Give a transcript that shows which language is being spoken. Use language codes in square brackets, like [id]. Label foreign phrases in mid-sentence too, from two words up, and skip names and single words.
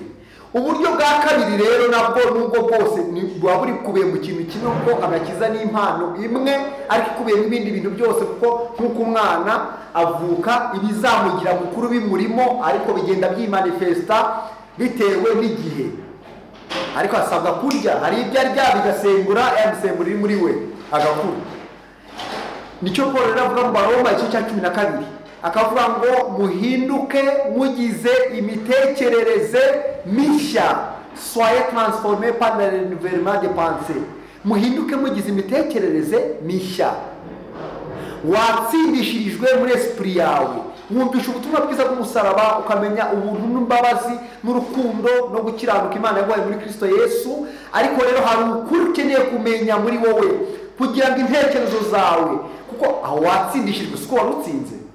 [rw] Uburyo bwa kabiri rero nabwo nubwo bwose buba buri kubiye mu kintu kimwe, kuko agakiza ni impano imwe ariko ikubiyemo ibindi bintu byose, kuko nk'uko umwana avuka ibizamugira mukuru bimurimo, ariko bigenda byimanifesta bitewe n'igihe. Ariko asabwa kurya, hari ibyo arya bigasembura ya misemburo iri muri we agakura. Nicyo Paul rero avuga mu Baroma igice cya 12, akavuga ngo muhinduke mugize imitekerereze mishya, [fr] soyez transformés par le renouvellement des pensées. [rw] Muhinduke mugize imitekerereze mishya. Watsindishirijwe muri esprit yawe, wumvisha ubutumwa bwiza bw'umusaraba, ukamenya ubuntu n'imbabazi n'urukundo no gukiranuka Imana yaguhaye muri Kristo Yesu. Ariko rero hari ukuri ukeneye kumenya muri wowe, kugira ngo intekerezo zawe, kuko aho watsindishijwe siko warutsinze.